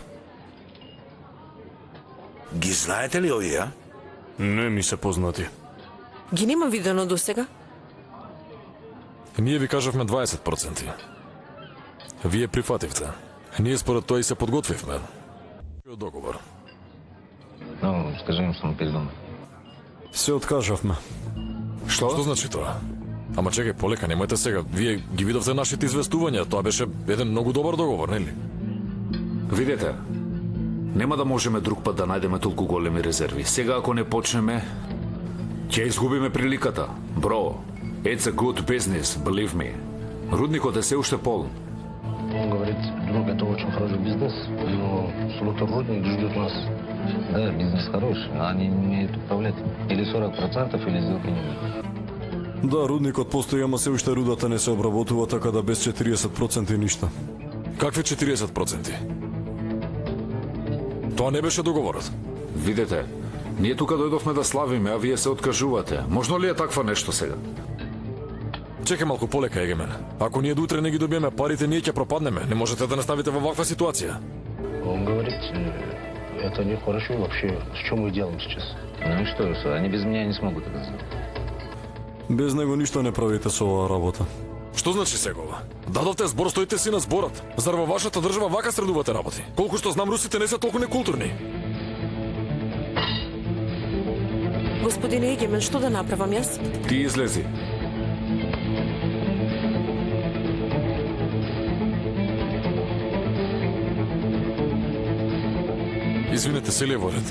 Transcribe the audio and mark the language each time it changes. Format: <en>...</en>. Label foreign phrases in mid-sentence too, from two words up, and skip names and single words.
<mk>Ги знаете ли овие? Не ми се познати. Ги немам видено до сега. Ние ви кажавме 20%. Вие прифативте. Ние според тоа и се подготвивме. Кој договор? Ну, скажи им само пиздам. Се откажавме. Што значи тоа? Ама чекај, полека, немојте сега. Вие ги видовте нашите известувања. Тоа беше еден многу добар договор, нели? Видете, нема да можеме друг пат да најдеме толку големи резерви. Сега ако не почнеме, ќе изгубиме приликата. Бро,</mk> <en>it's a good business, believe me.</en> <mk>Рудникот е се уште полн.</mk> <ru>Он говорит, друг, это очень хороший бизнес, но Слуторудник ждет нас. Да, бизнес хороший, но они не умеют управлять. Или 40%, или сделки не будет.</ru> <mk>Да, рудникот постои, ама се уште рудата не се обработува, така да без 40% ништа. Какви 40%? Тоа не беше договорот. Видете, ние тука дојдовме да славиме, а вие се откажувате. Можно ли е таква нешто сега? Чекај малку, полека, Егемен. Ако ние до утре не ги добиеме парите, ние ќе пропаднеме. Не можете да наставите во ваква ситуација.</mk> <ru>Он говорит, это нехорошо вообще. С чем мы делаем сейчас? Ну и что, они без меня не смогут это сделать.</ru> <mk>Без него ништо не правите со оваа работа. Што значи сегова? Дадовте збор, стоите си на зборот. Зар во вашата држава вака средувате работи? Колку што знам, русите не се толку некултурни. Господине Егемен, што да направам јас? Ти излези. Извинете, се ли е во ред?</mk>